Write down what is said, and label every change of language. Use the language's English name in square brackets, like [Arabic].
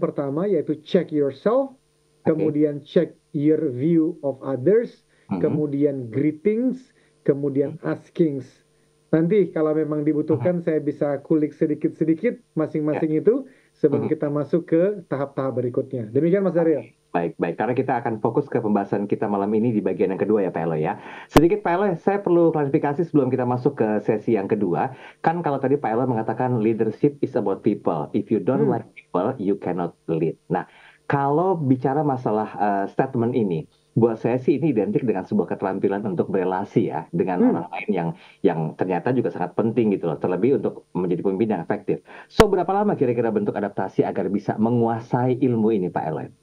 [Indonesian] Pertama yaitu [English] check yourself, kemudian check your view of others, kemudian greetings, kemudian askings. [Indonesian] Nanti kalau memang dibutuhkan saya bisa kulik sedikit-sedikit masing-masing itu sebelum kita masuk ke tahap-tahap berikutnya. Demikian Mas Daril. Baik, karena kita akan fokus ke pembahasan kita malam ini di bagian yang kedua ya Pak Eloy ya. Sedikit Pak Eloy, saya perlu klarifikasi sebelum kita masuk ke sesi yang kedua. Kan kalau tadi Pak Eloy mengatakan [English] leadership is about people. If you don't like people, you cannot lead. [Indonesian] Nah, kalau bicara masalah statement ini, buat saya sih ini identik dengan sebuah keterampilan untuk berelasi ya dengan orang lain yang ternyata juga sangat penting gitu loh, terlebih untuk menjadi pemimpin yang efektif. So, berapa lama kira-kira bentuk adaptasi agar bisa menguasai ilmu ini Pak Eloy?